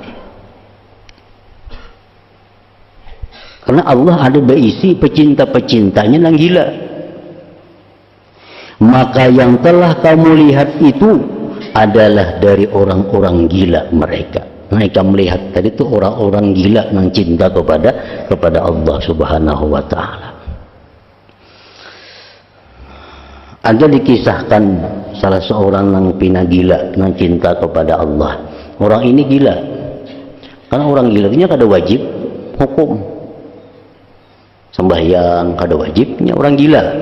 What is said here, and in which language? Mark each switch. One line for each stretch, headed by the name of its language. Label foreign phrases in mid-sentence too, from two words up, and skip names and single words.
Indonesian: Karena Allah ada berisi pecinta-pecintanya yang gila. Maka yang telah kamu lihat itu adalah dari orang-orang gila mereka. Mereka melihat tadi itu orang-orang gila yang cinta kepada Allah
Arabic: سبحانه وتعالى.
Indonesian: Ada dikisahkan salah seorang yang pina gila yang cinta kepada Allah. Orang ini gila. Karena orang gila itu kada wajib hukum. Sembahyang kada wajibnya orang gila.